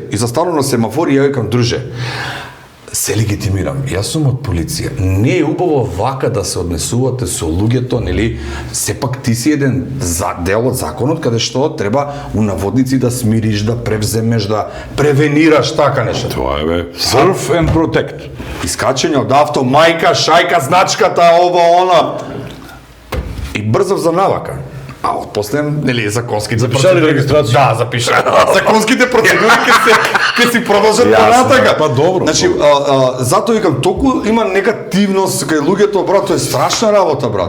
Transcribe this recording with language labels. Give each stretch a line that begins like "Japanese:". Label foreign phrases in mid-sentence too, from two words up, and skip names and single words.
Macedonian: И застанувам на семафор и ја викам, друже, се легитимирам. Јас сум од полиција. Не е убаво вака да се однесувате со луѓето, нели? Сепак ти си еден дел од законот каде што треба у наводници да смириш, да превземеш, да превенираш така нешто. Тоа е бе,
English: surf and protect.
Macedonian: Искачење од авто, мајка, шајка, значката, ова, она. И брзав за навака. А од после, нели, законските Запишали регистрација? Да, запишали. Законските процедури ќе си продолжат понатака. Па добро. Значи, затоа викам, толку има негативност кај луѓето, брат, тоа е страшна работа, брат.